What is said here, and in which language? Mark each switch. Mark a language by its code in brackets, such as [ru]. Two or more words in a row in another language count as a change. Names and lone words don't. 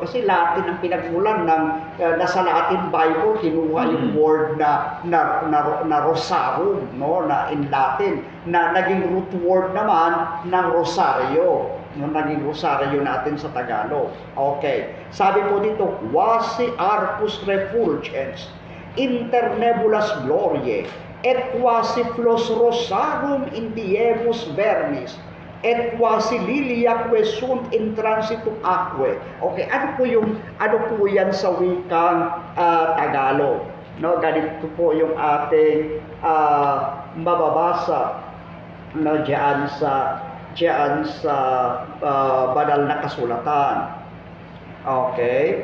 [tl] Kasi Latin ang pinagmulan ng nasa Latin Bible, kinuha yung word na rosarum, no? Na [en] in Latin, [tl] na naging [en] root word [tl] naman ng rosaryo. No? Naging rosaryo natin sa Tagalog. Okay. Sabi po dito, [la] quasi arcus refulgens, inter nebulas gloriae, et quasi flos rosarum in diemus vernis, et quasi lilia que sunt in transitum aquae. [tl] Okay, ano po yan sa wikang Tagalog? No, ganito po yung ating mababasa, no, diyan sa banal na kasulatan. Okay?